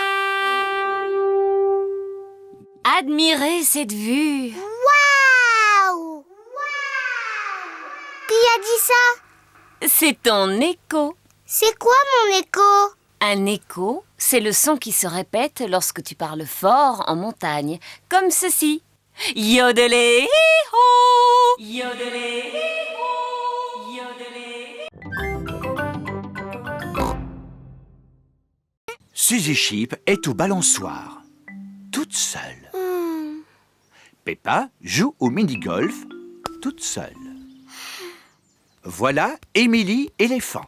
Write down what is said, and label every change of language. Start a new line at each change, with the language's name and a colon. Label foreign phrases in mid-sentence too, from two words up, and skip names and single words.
French: Admirez cette vue! Waouh! Qui a dit ça? C'est ton écho. C'est quoi mon écho? Un écho, c'est le son qui se répète lorsque tu parles fort en montagne, comme ceci. Yodelé, hi-ho! Yodelé, hi-ho! Yodelé. Suzy Sheep est au balançoire, toute seule. Peppa joue au mini-golf, toute seule. Voilà Émilie éléphant.